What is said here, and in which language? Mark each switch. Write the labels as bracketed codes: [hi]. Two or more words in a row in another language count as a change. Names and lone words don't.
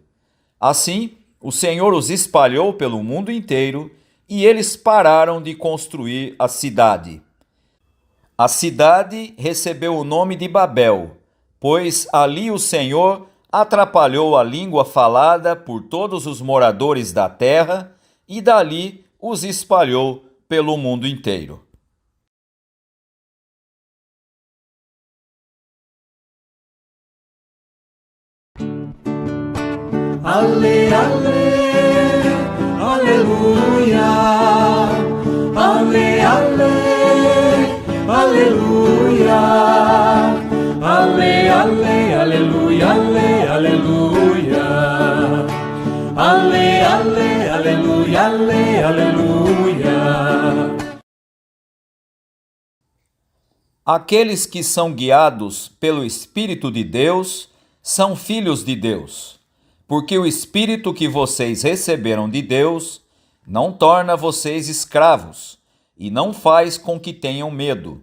[pt] Assim, o Senhor os espalhou pelo mundo inteiro e eles pararam de construir a cidade. A cidade recebeu o nome de Babel, pois ali o Senhor atrapalhou a língua falada por todos os moradores da terra e dali os espalhou pelo mundo inteiro. Ale, ale, aleluia. Ale, ale, aleluia. Ale, ale, aleluia, ale, aleluia. Ale, ale, aleluia, ale, aleluia. Aqueles que são guiados pelo Espírito de Deus são filhos de Deus, porque o Espírito que vocês receberam de Deus não torna vocês escravos e não faz com que tenham medo.